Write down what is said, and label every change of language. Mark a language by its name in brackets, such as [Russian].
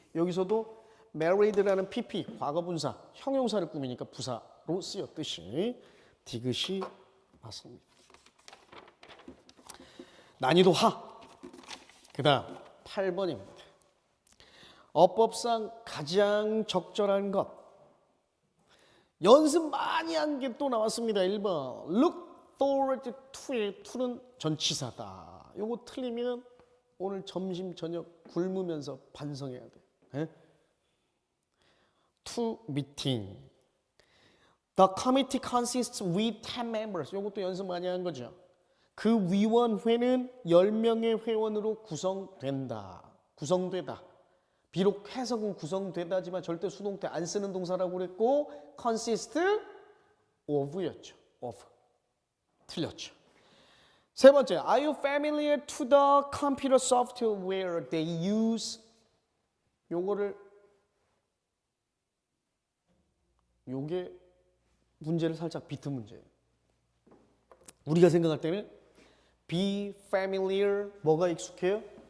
[Korean] 여기서도 married라는 pp, 과거분사, 형용사를 꾸미니까 부사로 쓰였듯이 디귿이 맞습니다. 난이도 하. 그 다음 8번입니다. 어법상 가장 적절한 것. 연습 많이 한 게 또 나왔습니다. 1번. look forward to의 to는 전치사다. 요거 틀리면 오늘 점심 저녁 굶으면서 반성해야 돼. [English] 에? to meeting. The committee consists with 10 members. [Korean] 요것도 연습 많이 한 거죠. 그 위원회는 10명의 회원으로 구성된다. 구성되다. 비록 해석은 구성되다지만 절대 수동태 안 쓰는 동사라고 그랬고 consist of였죠. of. 틀렸죠. 세 번째, [English] are you familiar to the computer software they use? [Korean] 요게 문제를 살짝 비트 문제예요. 우리가 생각할 때는 be familiar 뭐가 익숙해요?